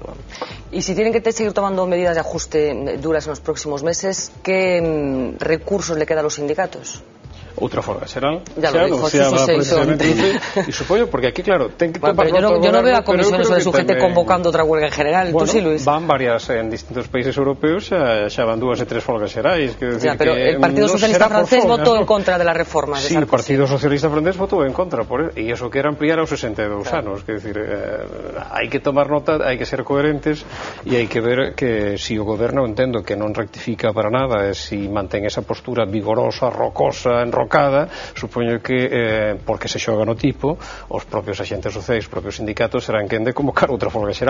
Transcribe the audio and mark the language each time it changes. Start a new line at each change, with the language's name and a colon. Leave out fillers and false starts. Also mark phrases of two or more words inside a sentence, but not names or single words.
Spanish: Y si tienen que seguir tomando medidas de ajuste duras en los próximos meses, ¿qué recursos le quedan a los sindicatos?
Galician: Outra folga xeral
Spanish: ya lo dijo,
Galician: y supoño, porque aquí claro ten que
Spanish: pero yo no veo a comisiones sobre su gente convocando outra huelga en general. Bueno, tú sí, Luis.
Galician: Van varias en distintos países europeos, xa van 2 e 3 folgas xerais,
Spanish: pero el Partido Socialista francés votou en contra de la reforma de Sarkozy.
Galician: Sí, o Partido Socialista francés votou en contra e iso que era ampliar aos 62 anos, que decir, hai que tomar nota, hai que ser coherentes e hai que ver que si o goberno, entendo que non rectifica para nada, e si mantén esa postura vigorosa, rocosa, enrocada, supoño que porque se xoga no tipo, os propios axentes sociais, os propios sindicatos serán quen de convocar outra folga xeral.